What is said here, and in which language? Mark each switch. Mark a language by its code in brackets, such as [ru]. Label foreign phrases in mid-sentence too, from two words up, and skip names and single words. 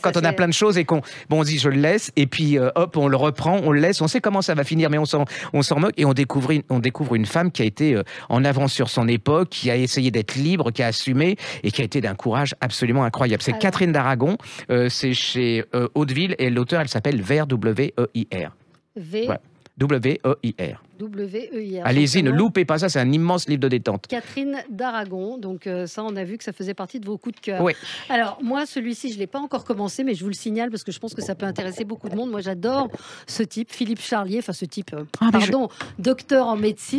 [fr] Quand on a plein de choses et on se dit je le laisse, et puis hop, on le reprend, on le laisse, on sait comment ça va finir, mais on s'en moque, et on découvre une femme qui a été en avance sur son époque, qui a essayé d'être libre, qui a assumé, et qui a été d'un courage absolument incroyable. C'est Catherine d'Aragon, c'est chez Hauteville, et l'auteur, elle s'appelle Ver, W-E-I-R. W-E-I-R. W-E-I-R. Allez-y, ne loupez pas ça, c'est un immense livre de détente. Catherine d'Aragon, donc ça on a vu que ça faisait partie de vos coups de cœur. Oui. Alors moi celui-ci je ne l'ai pas encore commencé mais je vous le signale parce que je pense que ça peut intéresser beaucoup de monde. Moi j'adore ce type, Philippe Charlier, enfin ce type, docteur en médecine.